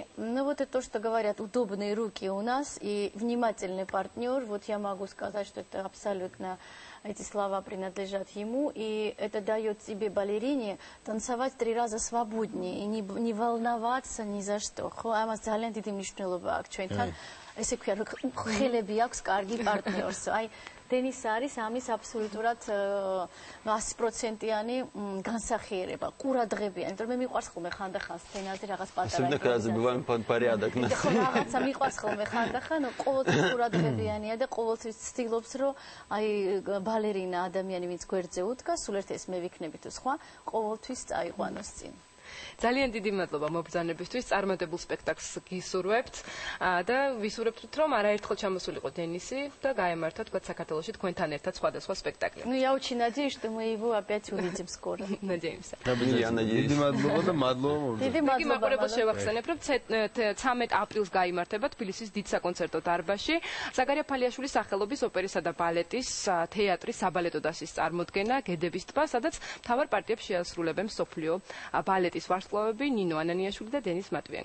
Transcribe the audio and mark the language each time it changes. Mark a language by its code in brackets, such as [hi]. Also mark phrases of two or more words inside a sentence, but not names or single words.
[ru] Но вот это то, что говорят, удобные руки у нас и внимательный партнер. Вот я могу сказать, что это абсолютно, эти слова принадлежат ему. И это дает тебе, балерине, танцевать 3 раза свободнее и не волноваться ни за что. [ka] ესე ქვია, რომ ხელები აქვს კარგი პარტნიორს. აი, დენის არის ამის აბსოლუტურად 100%-იანი განსახიერება, ყურადღებიანი. იმიტომ რომ მე მიყვარს ხოლმე ხანდახან სცენაზე რაღაც პატარა. [ru] Особенно когда забываем порядок. [ka] ხო, რაღაცა მიყვარს ხოლმე ხანდახან, ყოველთვის ყურადღებიანია და ყოველთვის ცდილობს, რომ აი ბალერინა ადამიანი, ვინც გვერდზე უდგას, სულ ერთ ეს მე ვიქნები თუ სხვა, ყოველთვის წაიყვანოს წინ. ძალიან დიდი მადლობა მობრძანებისთვის, წარმატებულ სპექტაკლს გისურვებთ და ვისურვებთ, რომ არაერთხელ ჩამოსულიყო დენისი და გაემართა თქვა საქართველოში თქვენთან ერთად სხვადასხვა სპექტაკლი. [ru] Ну, я очень надеюсь, что мы его опять увидим скоро. Надеемся. Я надеюсь. [ka] დიდი მადლობა და მადლობა მოგზაურობთ. დიდი იგი მადლობა. მაყურებელს შევახსენებ, რომ 13 აპრილს გაიმართება თბილისის დიდ საკონცერტო დარბაზში ზაგარია ფალიაშვილის სახელობის ოპერისა და ბალეტის თეატრის საბალეტო დასის წარმოდგენა გედების ტბა, სადაც მთავარ პარტიებს შეასრულებენ მსოფლიო ბალეტის ვარსკვლავები ნინო ანანიაშვილი და დენის მატვიენკო.